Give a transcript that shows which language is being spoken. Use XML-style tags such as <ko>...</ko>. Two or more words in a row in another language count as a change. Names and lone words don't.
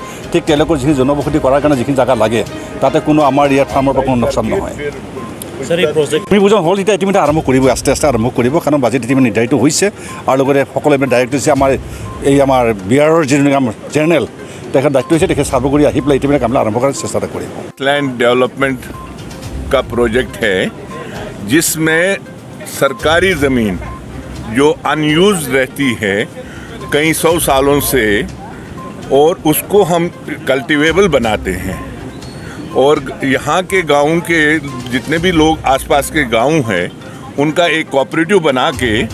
<as>ঠিক তেওঁলোকৰ যিখিনি জনবসতি কৰাৰ কাৰণে যিখিনি জেগা লাগে তাতে কোনো আমাৰ ইয়াৰ ফাৰ্মৰ পৰা কোনো লোকচান নহয়। ভূমি পূজন হ'ল এতিয়া ইতিমধ্যে আৰম্ভ কৰিব, আস্তে আস্তে আৰম্ভ কৰিব। কাৰণ বাজেট ইতিমধ্যে নিৰ্ধাৰিত হৈছে আৰু লগতে সকলোৱে ডাইৰেক্ট হৈছে আমাৰ এই আমাৰ বিহাৰৰ যিটো জেনেৰেল তেখেত দায়িত্ব হৈছে, তেখেত চাৰ্ভ কৰি আহি পেলাই ইতিমধ্যে কামবিলাক আৰম্ভ কৰাৰ চেষ্টা কৰিব।</as> <en>land development</en> <hi>का प्रोजेक्ट है जिसमें सरकारी ज़मीन जो अनयूज रहती है कई 100 सालों से और उसको हम कल्टीवेबल बनाते हैं और यहाँ के गाँव के जितने भी लोग आसपास के गांव हैं उनका एक कोऑपरेटिव बना के</hi>